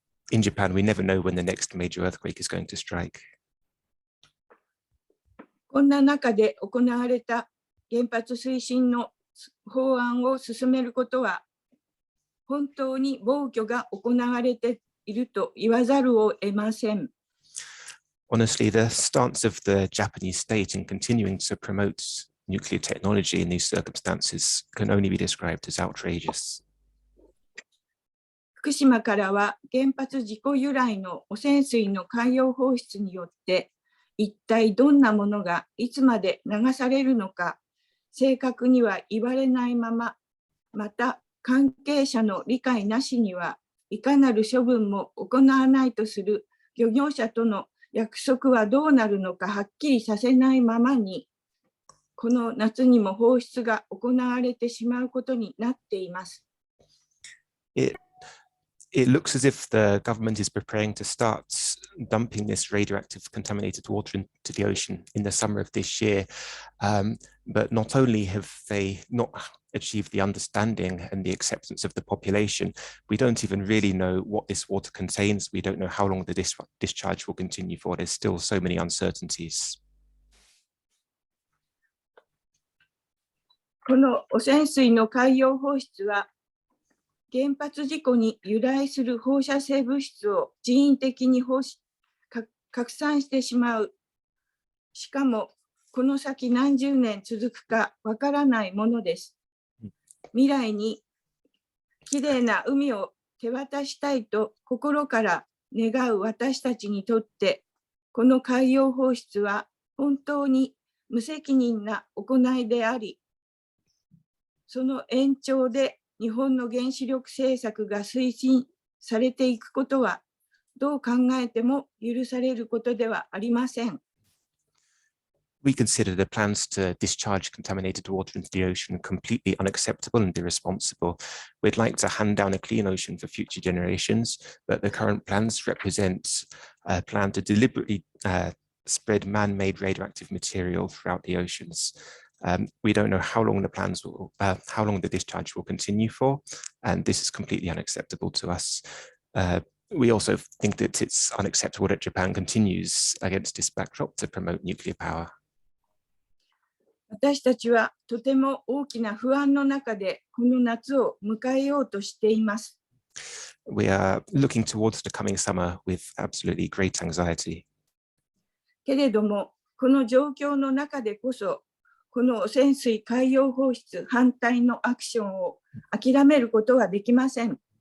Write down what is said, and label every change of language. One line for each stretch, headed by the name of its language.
English: In Japan, we never know when the next major earthquake is going to strike.
Japanese: こんな中で行われた原発推進の法案を進めることは、本当に暴挙が行われていると言わざるを得ません。
English: Honestly, the stance of the Japanese state in continuing to promote nuclear technology in these circumstances can only be described as outrageous.
Japanese: 福島からは原発事故由来の汚染水の海洋放出によって一体どんなものがいつまで流されるのか正確には言われないまま、また関係者の理解なしにはいかなる処分も行わないとする漁業者との約束はどうなるのかはっきりさせないままに、この夏にも放出が行われてしまうことになっています。
English: It looks as if the government is preparing to start dumping this radioactive contaminated water into the ocean in the summer of this year. But not only have they not achieved the understanding and the acceptance of the population, we don't even really know what this water contains. We don't know how long the discharge will continue for. There's still so many uncertainties.
Japanese: この汚染水の海洋放出は原発事故に由来する放射性物質を人為的に拡散してしまう。しかもこの先何十年続くかわからないものです。未来にきれいな海を手渡したいと心から願う私たちにとって、この海洋放出は本当に無責任な行いであり、その延長で日本の原子力政策が推進されていくことはどう考えても許されることではありません。
English: We consider the plans to discharge contaminated water into the ocean completely unacceptable and irresponsible. We'd like to hand down a clean ocean for future generations, but the current plans represent a plan to deliberately spread man-made radioactive material throughout the oceans. We don't know how long the discharge will continue for, and this is completely unacceptable to us. We also think that it's unacceptable that Japan continues against this backdrop to promote nuclear power.
Japanese: 私たちはとても大きな不安の中でこの夏を迎えようとしています。
English: We are looking towards the coming summer with absolutely great anxiety.
Japanese: けれども、この状況の中でこそ、この汚染水海洋放出反対のアクションを諦めることはできません。